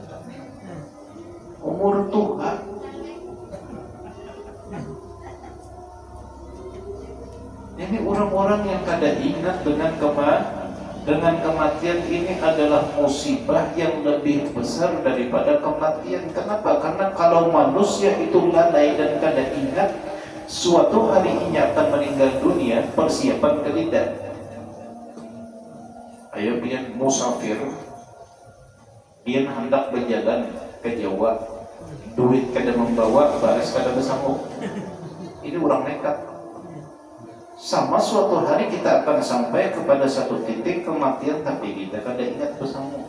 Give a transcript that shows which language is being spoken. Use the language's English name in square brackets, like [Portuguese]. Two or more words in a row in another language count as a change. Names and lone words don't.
[Banjar] Umur tua ini orang-orang yang kada ingat dengan kematian ini adalah musibah yang lebih besar daripada kematian. Kenapa? Karena kalau manusia itu lalai dan kada ingat suatu hari ini akan meninggal dunia, persiapan tidak. Ayo pian musafir, pian hendak berjalan ke Jawa, duit kada membawa, baris kada bersambung. Ini orang nekat. Sama suatu hari kita akan sampai kepada satu titik kematian, tapi kita kada ingat bersambung.